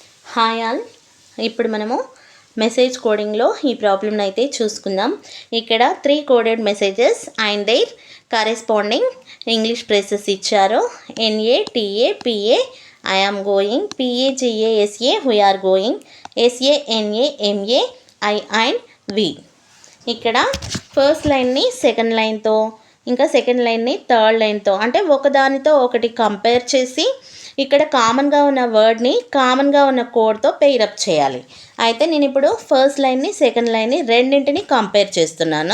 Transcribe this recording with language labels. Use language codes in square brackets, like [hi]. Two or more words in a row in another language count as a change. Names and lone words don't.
[en] Hi all. [te] ఇప్పుడు మనము [en] message coding [te] ఈ ప్రాబ్లమ్ని అయితే చూసుకుందాం. [en] ఇక్కడ 3 coded messages and their corresponding English phrases ఇచ్చారు. NA, TA, PA, I am going, PA, GA, SA, we are going, SA, NA, MA, I and we. [te] ఇక్కడ [en] first line second line, [te] ఇంకా [en] second line third line, [te] అంటే ఒకదానితో ఒకటి కంపేర్ చేసి ఇక్కడ కామన్గా ఉన్న వర్డ్ని కామన్గా ఉన్న కోడ్తో పెయిరప్ చేయాలి. అయితే నేను ఇప్పుడు [en] first line second line [te] రెండింటిని కంపేర్ చేస్తున్నాను.